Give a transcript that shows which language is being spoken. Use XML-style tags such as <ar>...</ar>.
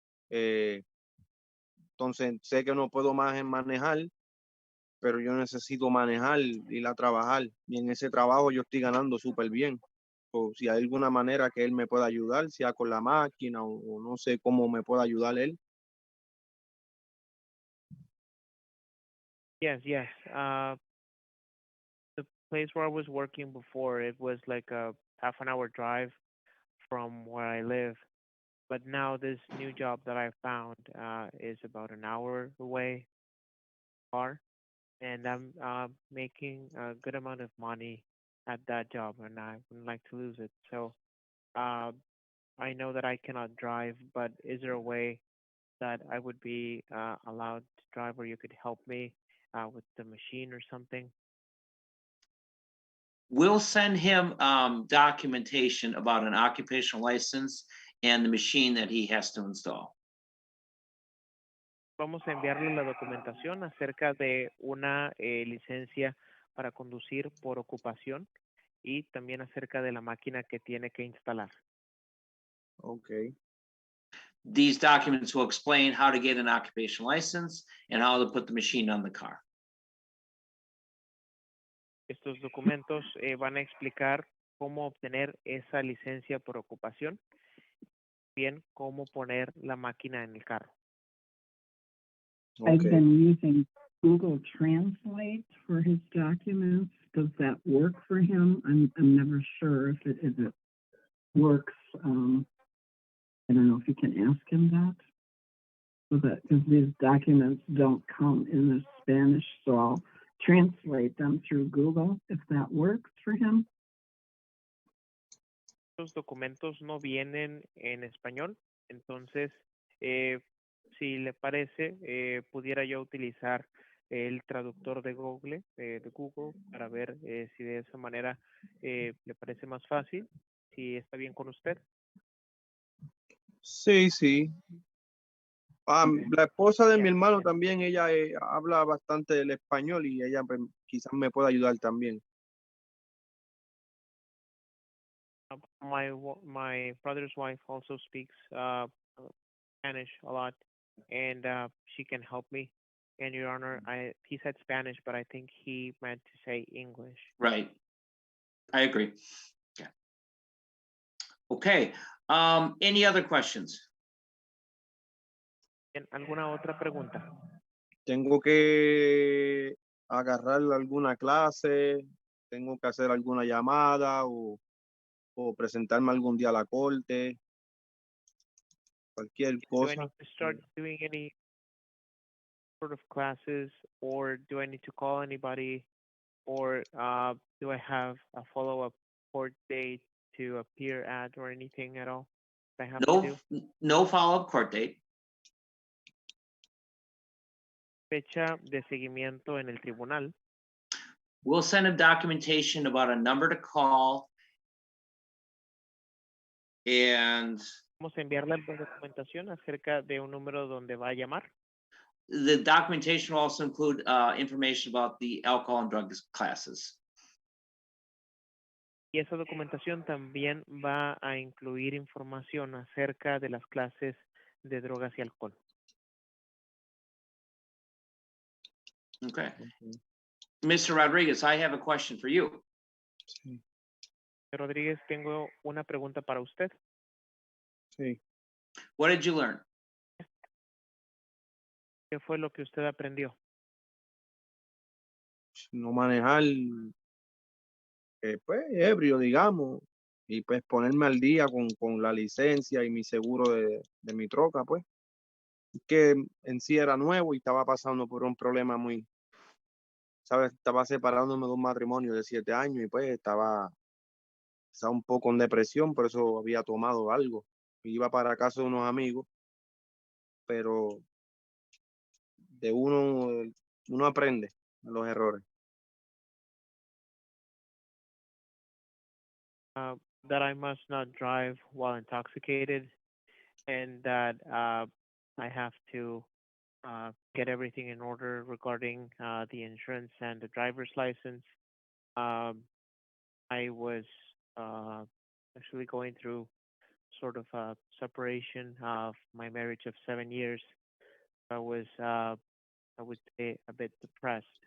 <es>Entonces sé que no puedo más en manejar pero yo necesito manejar, ir a trabajar, y en ese trabajo yo estoy ganando súper bien. O si hay alguna manera que él me pueda ayudar, sea con la máquina o no sé cómo me pueda ayudar él.</es> <en>Yes, yes. The place where I was working before, it was like a half an hour drive from where I live. But now this new job that I found is about an hour away far, and I'm making a good amount of money at that job, and I wouldn't like to lose it. So uh, I know that I cannot drive, but is there a way that I would be allowed to drive, or you could help me with the machine or something? We'll send him documentation about an occupational license and the machine that he has to install.</en> <es>Vamos a enviarle la documentación acerca de una licencia para conducir por ocupación y también acerca de la máquina que tiene que instalar.</es> <en>Okay. These documents will explain how to get an occupational license and how to put the machine on the car.</en> <es>Estos documentos van a explicar cómo obtener esa licencia por ocupación, bien cómo poner la máquina en el carro.</es> <en>I've Okay. been using Google Translate for his documents. Does that work for him? I'm never sure if it works. I don't know if you can ask him that. So that, because these documents don't come in the Spanish, so I'll translate them through Google if that works for him.</en> <es>Los documentos no vienen en español, entonces, si le parece, pudiera yo utilizar el traductor de Google, para ver si de esa manera le parece más fácil, si está bien con usted. Sí, sí. La esposa de mi Ya. hermano también, ella habla bastante el español y ella pues, quizás me pueda ayudar también.</es> <en>My brother's wife also speaks Spanish a lot, and she can help me. And Your Honor, he said Spanish, but I think he meant to say English. Right. I agree. Yeah. Okay. Any other questions?</en> <es>Bien, ¿alguna otra pregunta? Tengo que agarrar alguna clase, tengo que hacer alguna llamada o presentarme algún día a la corte, cualquier</es> <en>Do I</en> <es>cosa.</es> <en>need to start doing any sort of classes, or do I need to call anybody, or do I have a follow-up court date to appear at, or anything at all I have to do? No follow-up court date.</en> <es>Fecha de seguimiento en el tribunal.</es> <en>We'll send him documentation about a number to call. And</en> <es>Vamos a enviarle la documentación acerca de un número donde va a llamar.</es> <en>the documentation will also include information about the alcohol and drugs classes.</en> <es>Y esa documentación también va a incluir información acerca de las clases de drogas y alcohol.</es> <en>Okay. Mr. Rodriguez, I have a question for you.</en> <es>Sí, Rodríguez, tengo una pregunta para usted. sí.</es> <en>What did you learn?</en> <es>¿Qué fue lo que usted aprendió? No manejar, pues, ebrio, digamos, y pues ponerme al día con la licencia y mi seguro de mi troca, pues. Que en sí era nuevo y estaba pasando por un problema muy, ¿sabes? Estaba separándome de un matrimonio de 7 años y pues estaba un poco en depresión, por eso había tomado algo. Iba para casa de unos amigos, pero de uno aprende de los errores.</es> <en>That I must not drive while intoxicated, and that I have to get everything in order regarding the insurance and the driver's license. I was actually going through sort of a separation of my marriage of 7 years. I was, I would say, a bit depressed.</en>